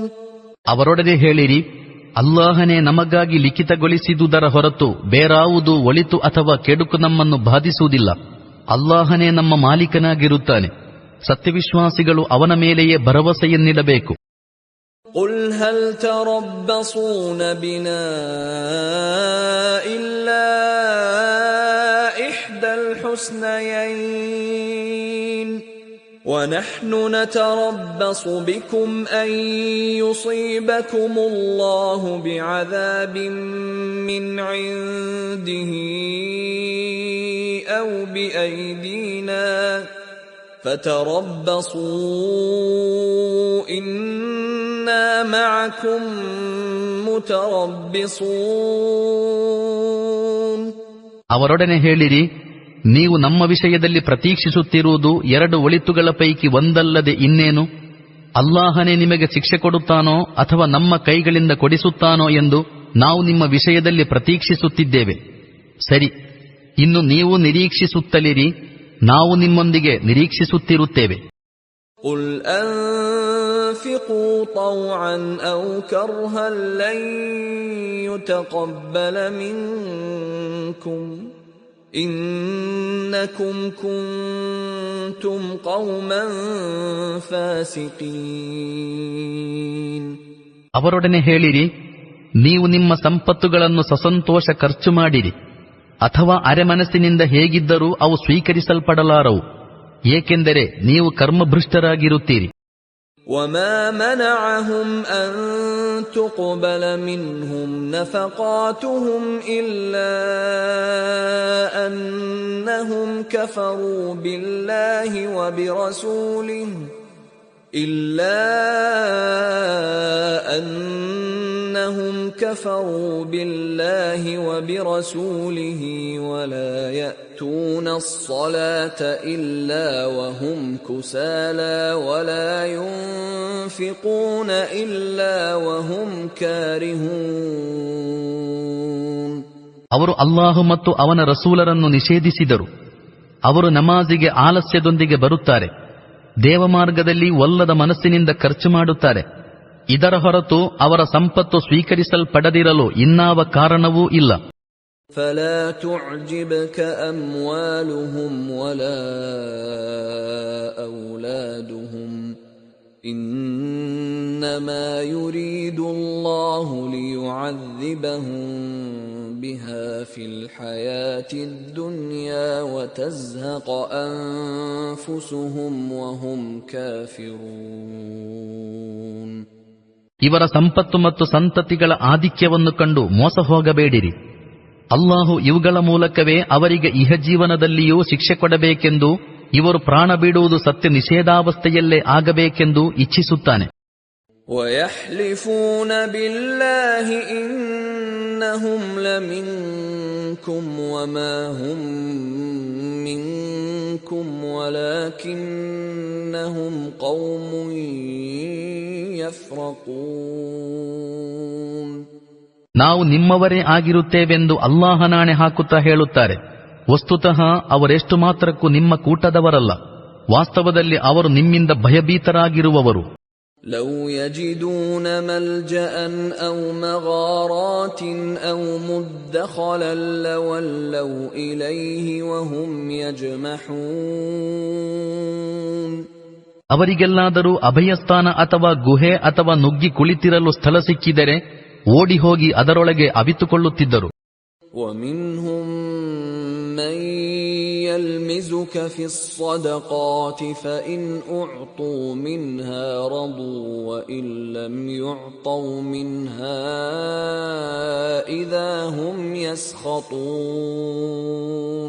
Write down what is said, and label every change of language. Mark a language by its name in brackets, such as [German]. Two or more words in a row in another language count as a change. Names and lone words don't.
[Kannada] ಅವರೊಡನೆ ಹೇಳಿರಿ, ಅಲ್ಲಾಹನೇ ನಮಗಾಗಿ ಲಿಖಿತಗೊಳಿಸಿದುದರ ಹೊರತು ಬೇರಾವುದೂ ಒಳಿತು ಅಥವಾ ಕೆಡುಕು ನಮ್ಮನ್ನು ಬಾಧಿಸುವುದಿಲ್ಲ. ಅಲ್ಲಾಹನೇ ನಮ್ಮ ಮಾಲೀಕನಾಗಿರುತ್ತಾನೆ. ಸತ್ಯವಿಶ್ವಾಸಿಗಳು ಅವನ ಮೇಲೆಯೇ ಭರವಸೆಯನ್ನಿಡಬೇಕು. [Arabic] قل هل تربصون بنا إلا إحدى الحسنيين ونحن نتربص بكم أن يصيبكم الله بعذاب من عنده أو بأيدينا فتربصوا إنا معكم متربصون. [Kannada] ಅವರೊಡನೆ ಹೇಳಿರಿ, ನೀವು ನಮ್ಮ ವಿಷಯದಲ್ಲಿ ಪ್ರತೀಕ್ಷಿಸುತ್ತಿರುವುದು 2 ಒಳಿತುಗಳ ಪೈಕಿ ಒಂದಲ್ಲದೆ ಇನ್ನೇನು? ಅಲ್ಲಾಹನೇ ನಿಮಗೆ ಶಿಕ್ಷೆ ಕೊಡುತ್ತಾನೋ ಅಥವಾ ನಮ್ಮ ಕೈಗಳಿಂದ ಕೊಡಿಸುತ್ತಾನೋ ಎಂದು ನಾವು ನಿಮ್ಮ ವಿಷಯದಲ್ಲಿ ಪ್ರತೀಕ್ಷಿಸುತ್ತಿದ್ದೇವೆ. ಸರಿ, ಇನ್ನು ನೀವು ನಿರೀಕ್ಷಿಸುತ್ತಲಿರಿ, ನಾವು ನಿಮ್ಮೊಂದಿಗೆ ನಿರೀಕ್ಷಿಸುತ್ತಿರುತ್ತೇವೆ. [Arabic] قل أنفقوا طوعا أو كرها لن يتقبل منكم إنكم كنتم قوما فاسقين. [Kannada] ಅವರೊಡನೆ ಹೇಳಿರಿ, ನೀವು ನಿಮ್ಮ ಸಂಪತ್ತುಗಳನ್ನು ಸಸಂತೋಷ ಖರ್ಚು ಮಾಡಿರಿ, ಅಥವಾ ಅರೆಮನಸ್ಸಿನಿಂದ ಹೇಗಿದ್ದರೂ ಅವು ಸ್ವೀಕರಿಸಲ್ಪಡಲಾರವು, ಏಕೆಂದರೆ ನೀವು ಕರ್ಮಭ್ರಷ್ಟರಾಗಿರುತ್ತೀರಿ. [Arabic] وما منعهم أن تقبل منهم نفقاتهم إلا أنهم كفروا بالله وبرسوله ولا يأتون الصلاة إلا وهم كسالى ولا ينفقون إلا وهم كارهون. [Kannada] ಅವರು ಅಲ್ಲಾಹು ಮತ್ತು ಅವನ ರಸೂಲರನ್ನು ನಿಷೇಧಿಸಿದರು. ಅವರು ನಮಾಜಿಗೆ ಆಲಸ್ಯದೊಂದಿಗೆ ಬರುತ್ತಾರೆ, ದೇವಮಾರ್ಗದಲ್ಲಿ ಒಲ್ಲದ ಮನಸ್ಸಿನಿಂದ ಖರ್ಚು ಮಾಡುತ್ತಾರೆ. ಇದರ ಹೊರತು ಅವರ ಸಂಪತ್ತು ಸ್ವೀಕರಿಸಲ್ಪಡದಿರಲು ಇನ್ನಾವ ಕಾರಣವೂ ಇಲ್ಲ. [Arabic] فلا تعجبك أموالهم ولا أولادهم إنما يريد الله ليعذبهم بها في الحياة الدنيا وتزهق أنفسهم وهم كافرون. [Kannada] ಇವರ ಸಂಪತ್ತು ಮತ್ತು ಸಂತತಿಗಳ ಆಧಿಕ್ಯವನ್ನು ಕಂಡು ಮೋಸ ಹೋಗಬೇಡಿರಿ. ಅಲ್ಲಾಹು ಇವುಗಳ ಮೂಲಕವೇ ಅವರಿಗೆ ಇಹಜೀವನದಲ್ಲಿಯೂ ಶಿಕ್ಷೆ ಕೊಡಬೇಕೆಂದು, ಇವರು ಪ್ರಾಣ ಬಿಡುವುದು ಸತ್ಯ ನಿಷೇಧಾವಸ್ಥೆಯಲ್ಲೇ ಆಗಬೇಕೆಂದು ಇಚ್ಛಿಸುತ್ತಾನೆ. [Arabic] وَيَحْلِفُونَ بِاللَّهِ إِنَّهُمْ لَمِنكُمْ وَمَا هُمْ مِنكُمْ وَلَكِنَّهُمْ قَوْمٌ يَفْرَقُونَ. [Kannada] ನಾವು ನಿಮ್ಮವರೇ ಆಗಿರುತ್ತೇವೆಂದು ಅಲ್ಲಾಹನಾಣೆ ಹಾಕುತ್ತಾ ಹೇಳುತ್ತಾರೆ. ವಸ್ತುತಃ ಅವರೆಷ್ಟು ಮಾತ್ರಕ್ಕೂ ನಿಮ್ಮ ಕೂಟದವರಲ್ಲ, ವಾಸ್ತವದಲ್ಲಿ ಅವರು ನಿಮ್ಮಿಂದ ಭಯಭೀತರಾಗಿರುವವರು. [Arabic] لو يجدون ملجأ أو مغارات أو مدخلا لولوا إليه وهم يجمحون. [Kannada] ಅವರಿಗೆಲ್ಲಾದರೂ ಅಭಯಸ್ಥಾನ ಅಥವಾ ಗುಹೆ ಅಥವಾ ನುಗ್ಗಿ ಕುಳಿತಿರಲು ಸ್ಥಳ ಸಿಕ್ಕಿದರೆ ಓಡಿ ಹೋಗಿ ಅದರೊಳಗೆ ಅವಿತುಕೊಳ್ಳುತ್ತಿದ್ದರು. [Arabic] ومنهم من يلمزك في الصدقات فإن أعطوا منها رضوا وإن لم يعطوا منها إذا هم يسخطون.